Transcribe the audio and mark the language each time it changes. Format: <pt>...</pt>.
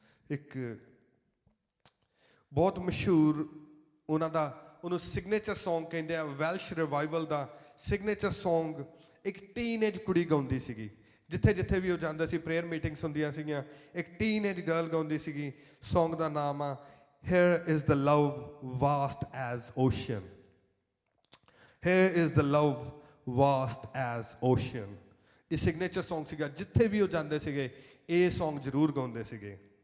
<pa>ਇੱਕ ਬਹੁਤ ਮਸ਼ਹੂਰ ਉਹਨੂੰ ਸਿਗਨੇਚਰ ਸੌਂਗ ਕਹਿੰਦੇ ਆ, ਵੈਲਸ਼ ਰਿਵਾਈਵਲ ਦਾ ਸਿਗਨੇਚਰ ਸੌਂਗ ਇੱਕ ਟੀਨਏਜ ਕੁੜੀ ਗਾਉਂਦੀ ਸੀਗੀ। ਜਿੱਥੇ ਵੀ ਉਹ ਜਾਂਦਾ ਸੀ, ਪ੍ਰੇਅਰ ਮੀਟਿੰਗਸ ਹੁੰਦੀਆਂ ਸੀਗੀਆਂ, ਇੱਕ ਟੀਨਏਜ ਗਰਲ ਗਾਉਂਦੀ ਸੀਗੀ। ਸੌਂਗ ਦਾ ਨਾਮ ਆ</pa> <en>Here is the love vast as ocean. Here is the love vast as ocean।</en> <pa>ਇਹ ਸਿਗਨੇਚਰ ਸੌਂਗ ਸੀਗਾ। ਜਿੱਥੇ ਵੀ ਉਹ ਜਾਂਦੇ ਸੀਗੇ ਇਹ ਸੌਂਗ ਜ਼ਰੂਰ ਗਾਉਂਦੇ ਸੀਗੇ।</pa>